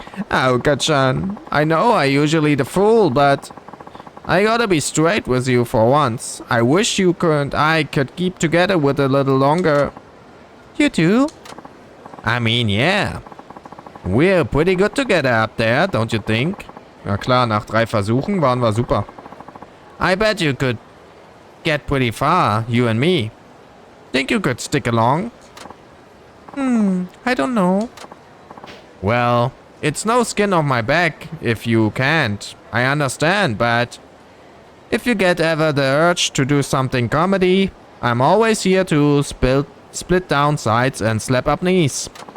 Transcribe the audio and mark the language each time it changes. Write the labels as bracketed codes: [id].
[en] Aoka-chan, I know I usually the fool, but I gotta be straight with you for once. I wish you and I could keep together with a little longer. You do? I mean, yeah. We're pretty good together up there, don't you think? [de] Na klar, nach 3 Versuchen waren wir super. [en] I bet you could get pretty far, you and me. Think you could stick along? I don't know. Well, it's no skin off my back if you can't. I understand, but if you get ever the urge to do something comedy, I'm always here to split down sides and slap up knees.